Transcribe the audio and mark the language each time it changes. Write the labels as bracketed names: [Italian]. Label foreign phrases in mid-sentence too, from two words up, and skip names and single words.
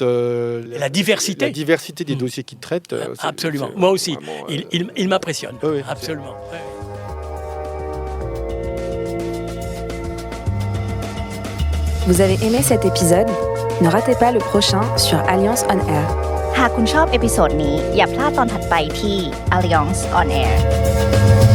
[French] la diversité. La diversité des dossiers qu'il traite. Absolument. Moi aussi. Vraiment, il m'impressionne. Oui, absolument. Oui. Vous avez aimé cet épisode? Ne ratez pas le prochain sur Alliance on Air. [Thai] หากคุณชอบเอพิโซดนี้อย่าพลาดตอนถัดไปที่ Alliance on Air